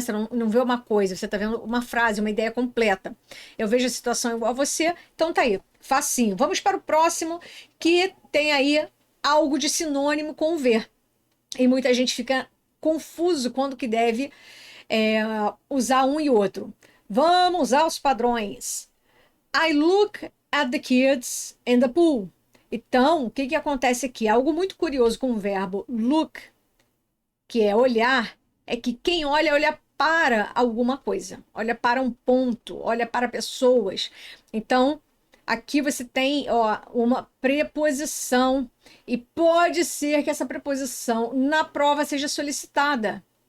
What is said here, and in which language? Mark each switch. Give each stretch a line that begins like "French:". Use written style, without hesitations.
Portuguese: Você não vê uma coisa, você está vendo uma frase, uma ideia completa. Eu vejo a situação igual a você, então tá aí, facinho. Vamos para o próximo, que tem aí algo de sinônimo com ver. E muita gente fica confuso quando que deve usar um e outro. Vamos usar os padrões.
English: I look at the kids in the pool.
Portuguese: Então, o que acontece aqui? Algo muito curioso com o verbo look, que é olhar, é que quem olha, olha para alguma coisa, olha para um ponto, olha para pessoas. Então, aqui você tem, ó, uma preposição e pode ser que essa preposição na prova seja solicitada.